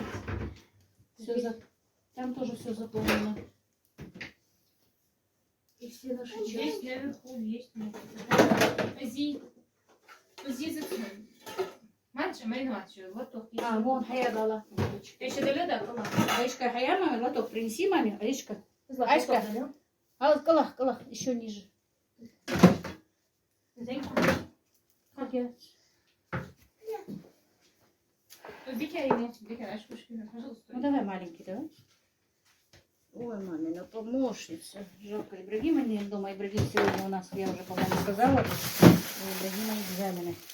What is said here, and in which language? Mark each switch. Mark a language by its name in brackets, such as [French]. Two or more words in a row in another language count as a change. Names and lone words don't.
[Russian] Все Там тоже все заполнено. И все наши Есть наверху, есть. Здесь зацепим. Мальчик, маринад еще, лоток. А, вон, Хая дала. Еще до лёда была. Аишка, Хая, маме, лоток принеси маме. Аишка. Златок Аишка. дала? А вот калах, еще ниже. Как я? Дикая ему, дикая, Ашкушкина, пожалуйста. Ну давай маленький, давай. Ой, мамина помощница. Жалко, Ибрагима нет дома. Ибрагим сегодня у нас, я уже, по-моему, сказала, у Ибрагима экзамены.